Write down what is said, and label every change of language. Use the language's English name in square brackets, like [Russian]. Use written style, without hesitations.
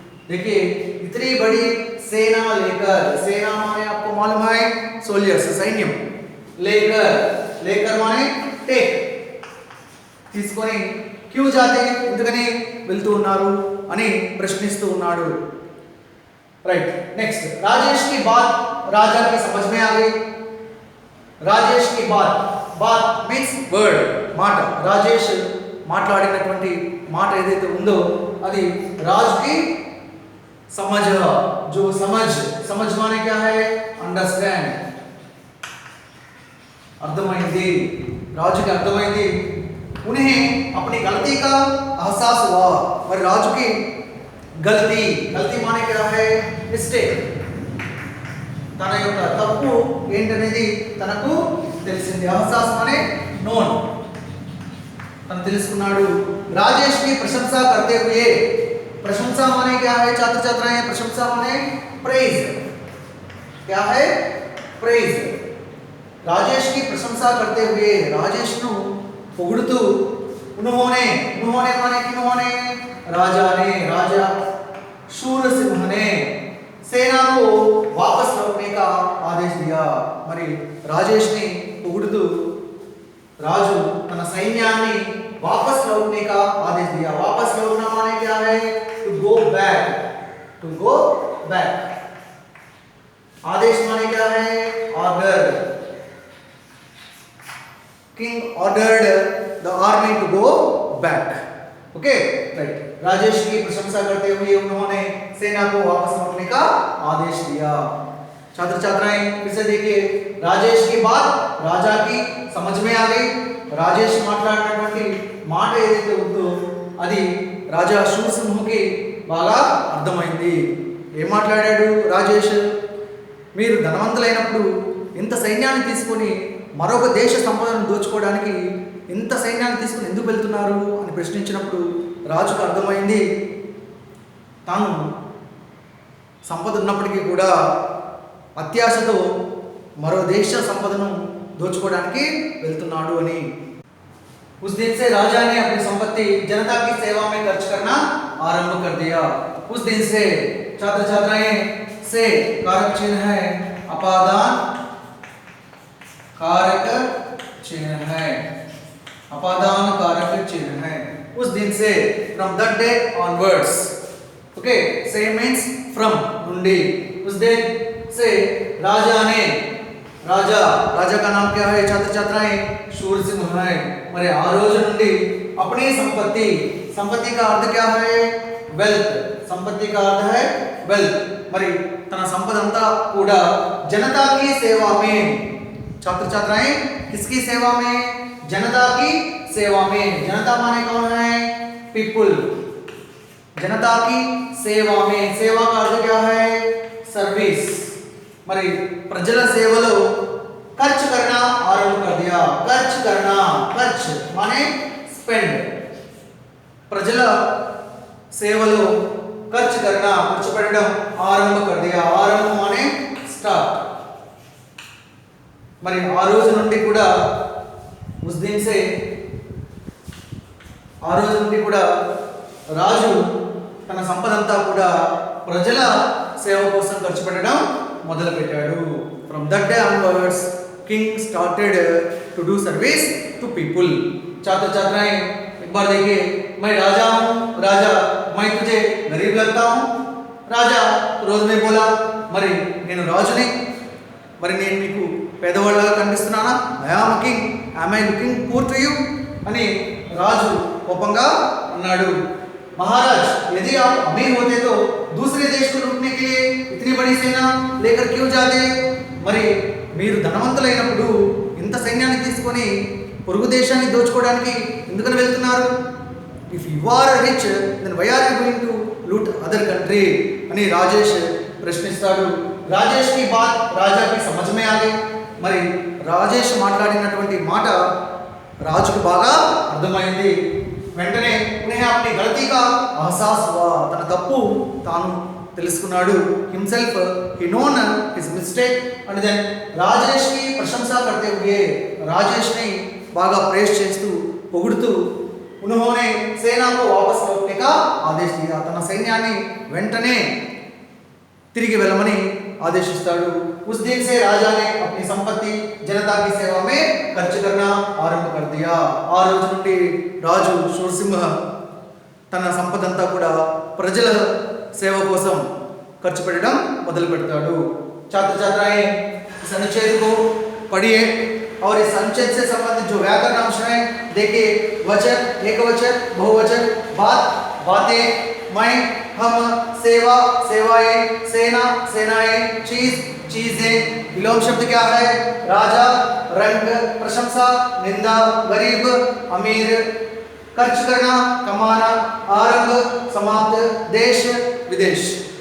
[Hindi] देखिए इतनी बड़ी सेना लेकर, सेना माने आपको मालूम है सोल्जर्स, सैन्यम, लेकर, लेकर माने टेक, తీసుకొని क्यों जाते, [Telugu] ఎందుకని వెళ్తూ ఉన్నారు అని ప్రశ్నిస్తూ ఉన్నాడు। [Hindi] राइट, नेक्स्ट, राजेश की बात राजा की समझ में आ गई। राजेश की बात, बात मीन्स वर्ड, మాట। राजेश [Telugu] మాట్లాడినటువంటి మాట ఏదైతే ఉందో అది రాజుకి समझ, [Hindi] जो समझ माने क्या है, [Telugu] अंडरस्टैंड, अर्थమైంది, రాజుకి అర్థమైంది. [Hindi] उन्हें अपनी गलती का एहसास हुआ, [Telugu] మరి రాజుకి గల్తీ మానే क्या है, మిస్టేక్, తన యొక్క తప్పు ఏంటనేది తనకు తెలిసింది. ఎహసాస్ మానే నోన్, తను తెలుసుకున్నాడు. [Hindi] राजेश की प्रशंसा करते हुए, प्रशंसा माने क्या है छात्र छात्राएं, प्रशंसा माने प्रेज, क्या है प्रेज. राजेश की प्रशंसा करते हुए, राजेश नु పొగుడుతూ, उन्होंने माने कि उन्होंने, राजा ने, राजा शूरसिंह ने सेना को वापस लौटने का आदेश दिया. [Telugu] మరి రాజేష్ ని పొగుడుతూ రాజు తన సైన్యాన్ని [Hindi] वापस लौटने का आदेश दिया. वापस लौटना माने क्या है, to go back, to go back. आदेश माने क्या है, order. [English] King ordered the army to go back. Okay right. [Hindi] Rajesh की प्रशंसा करते हुए उन्होंने सेना को वापस लौटने का आदेश दिया. छात्र छात्राएं फिर से देखिए, राजेश की बात राजा की समझ में आ गई. [Telugu] రాజేష్ మాట్లాడినటువంటి మాట ఏదైతే ఉందో అది రాజా శూరసింహుకి బాగా అర్థమైంది. ఏం మాట్లాడాడు రాజేష్, మీరు ధనవంతులైనప్పుడు ఇంత సైన్యాన్ని తీసుకొని మరొక దేశ సంపదను దోచుకోవడానికి ఇంత సైన్యాన్ని తీసుకొని ఎందుకు వెళ్తున్నారు అని ప్రశ్నించినప్పుడు రాజుకు అర్థమైంది తాను సంపద ఉన్నప్పటికీ కూడా అత్యాశతో మరో దేశ సంపదను దోచుకోవడానికి వెళ్తున్నాడు అని. [Hindi] उस दिन से राजा ने अपनी संपत्ति जनता की सेवा में खर्च करना आरंभ कर दिया. उस दिन से छात्र छात्राएं से कारक चिन्ह है अपादान, कारक चिन्ह है, अपादान कारक चिन्ह है. उस दिन से [English] from that day onwards, okay, say means from నుండి. [Hindi] उस दिन से राजा ने, राजा का नाम क्या है छात्र छात्राएं, शूरसिंह है. [Telugu] మరి ఆ రోజు నుండి [Hindi] अपनी संपत्ति का अर्थ क्या है, वेल्थ. संपत्ति का अर्थ है वेल्थ. [Telugu] మరి తన సంపద అంతా కూడా [Hindi] जनता की सेवा में, छात्र छात्राएं किसकी सेवा में, जनता की सेवा में. जनता माने कौन है, पीपल. जनता की सेवा में, सेवा का अर्थ क्या है, सर्विस. [Telugu] మరి ప్రజల సేవలో ఖర్చు [Hindi] करना आरंभ कर दिया. ఖర్చు करना, ఖర్చ్ माने स्पेंड. [Telugu] ప్రజల సేవలో ఖర్చు करना, ఖర్చు పెట్టడం ఆరంభ कर दिया. ఆరంభ माने స్టార్ట్. మరి ఆ రోజు నుండి కూడా [Hindi] उस दिन से, [Telugu] ఆ రోజు నుండి కూడా రాజు తన సంపదంతా కూడా ప్రజల సేవ కోసం ఖర్చు పెట్టడం మొదలు పెట్టాడు. [English] From that day onwards, king started to do service to people. [Hindi] छात्र छात्राएं एक बार देखिए, मैं राजा हूँ, राजा मैं तुझे गरीब लगता हूँ. राजा रोज में बोला, [Telugu] మరి నేను రాజుని, మరి నేను నీకు పేదవాళ్ళగా కనిపిస్తున్నానా, [English] I am king, am I looking poor to you [Telugu] అని రాజు కోపంగా అన్నాడు. [Hindi] महाराज यदि आप अमीर होते तो दूसरे देश को लूटने के लिए इतनी बड़ी सेना लेकर क्यों जाते. [Telugu] మరి మీరు ధనవంతులైనప్పుడు ఇంత సైన్యాన్ని తీసుకొని పొరుగు దేశాన్ని దోచుకోవడానికి ఎందుకని వెళ్తున్నారు. [English] if you are rich then why are you going to loot other country [Telugu] అని రాజేష్ ప్రశ్నిస్తాడు. [Hindi] రాజేష్ की बात राजा की समझ में आ गई. [Telugu] మరి రాజేష్ మాట్లాడినటువంటి మాట రాజుకు బాగా అర్థమైంది. [Hindi] వెంటనే उन्हें अपनी गलती का एहसास हुआ, [Telugu] తన తప్పు తాను తెలుసుకున్నాడు. [English] himself he known his mistake and then [Hindi] Rajesh की प्रशंसा करते हुए, [Telugu] రాజేష్ ని బాగా ప్రేజ్ చేస్తూ పొగుడుతూ [Hindi] उन्होंने सेना को वापस लौटने का आदेश दिया. [Telugu] తన సైన్యాన్ని వెంటనే తిరిగి వెళ్ళమని ఆదేశిస్తాడు. [Hindi] उस दिन से राजा ने अपनी संपत्ति जनता की सेवा में खर्च करना आरंभ कर दिया. [Telugu] ఆ రోజు నుండి రాజు శూరసింహ తన సంపదంతా కూడా ప్రజల సేవ కోసం ఖర్చు పెట్టడం మొదలు పెడతాడు. [Hindi] छात्र छात्राएं इस अनुच्छेद को पढ़िए. और इस अनुच्छेद से संबंधित जो व्याकरण अंश हैं देखिए, वचन, एकवचन, बहुवचन, बात, बातें, मैं, हम, सेवा, सेवाएं, सेना, सेनाएं, चीज, चीजें। विलोम शब्द क्या है? राजा, रंग, प्रशंसा, निंदा, गरीब, अमीर, खर्च करना, कमाना, आरंभ, समाप्त, देश, विदेश।